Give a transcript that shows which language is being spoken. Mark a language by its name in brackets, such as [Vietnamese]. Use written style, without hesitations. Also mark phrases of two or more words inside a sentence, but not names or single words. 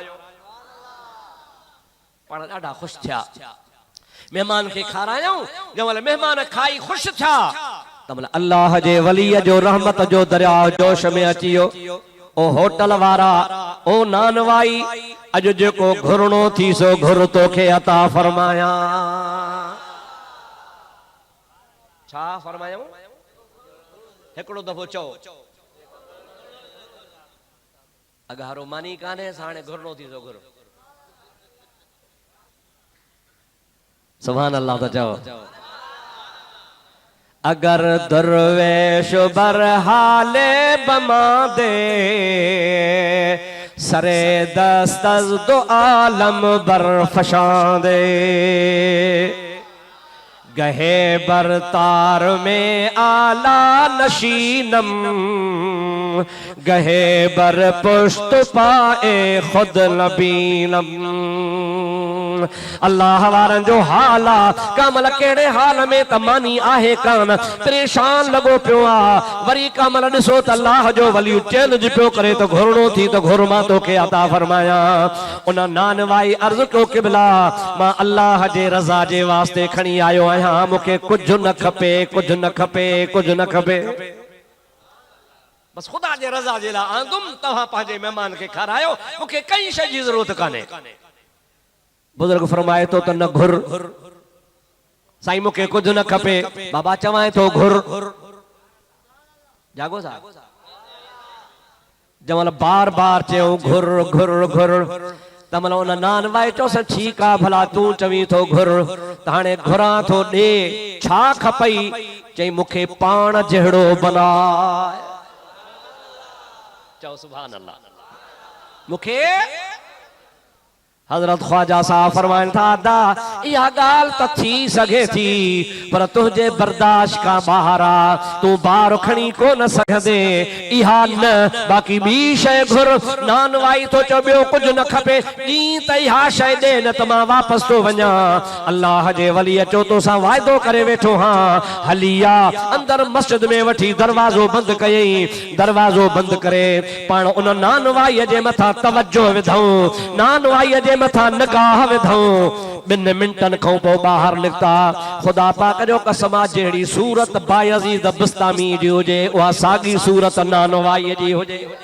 [Sindhi] पाण ॾाढा खुश थिया मेहमान के खारायो जमल मेहमान खाई खुश थिया तमल अल्लाह जे वलीअ जो रहमत जो दरिया जोश में अचियो ओ होटल वारा ओ नानवाई अज जेको घुरणो थी सो घुर तोखे अता फरमाया छा फरमायो हिकड़ो दफ़ो चओ अगारो मानी काने साणे घुरणो थी सो घुर [Arabic] سبحان الله [Sindhi] तो चओ [Persian] اگر درویش برحالی بماندی سر دست دو عالم برفشاندی گهی بر طارم اعلی نشینم گهی بر پشت پای خود نبینم. [Sindhi] अल्लाह वारन जो हाल आ कमल केड़े हाल में तमानी आहे कान परेशान लगो पियो आ वरी कमल ॾिसो त अल्लाह जो वली चैलेंज पियो करे तो घुरणो थी तो घुरमा तो के अता फरमाया। उन नानवाई अर्ज कयो किबला मां अल्लाह जे रज़ा जे वास्ते खणी आयो आहियां मूंखे कुझु न खपे कुझु न खपे कुझु न खपे बस खुदा जे रज़ा जे लाइ आंदुम तव्हां पंहिंजे महिमान खे खारायो मूंखे कई शइ जी ज़रूरत कान्हे। बुजुर्ग फरमाए तो त न घुर साईं मूंखे कुझु न खपे बाबा चवाए तो घुर जागो सा जमल बार बार चयो घुर घुर घुर तमल उन नान वाए चोस ठीक आ भला तू चवी तो घुर त हाणे घुरा तो ॾे छा खपई चई मूंखे पाण जहिड़ो बनाए चओ [Arabic] سبحان الله. [Sindhi] मूंखे हजरत ख्वाजा साहब फरमाइन था अदा इहा गाल त थी सके थी पर तुझे बर्दाश्त का ॿाहिर आ तू बार खणी को न सघंदे इहा न बाक़ी ॿी शइ घुर नान वाई तो चो ॿियो कुझु न खपे ॾीं त इहा शइ ॾे न त मां वापसि थो वञा। अल्लाह जे वली अचो तोसां वाइदो करे वेठो हां हली आ अंदर मस्जिद में वठी दरवाज़ो बंदि कयई दरवाज़ो बंदि करे पाण उन नान वाईअ जे मथां तवज्जो विधऊं नान वाईअ जे मथा निगाह विधऊं 2 मिंटन खां पोइ ॿाहिरि निकिता खुदा पाक जो कसम आहे जहिड़ी सूरत बायज़ीद बिस्तामी जी हुजे उहा साॻी सूरत नानवाईअ जी हुजे।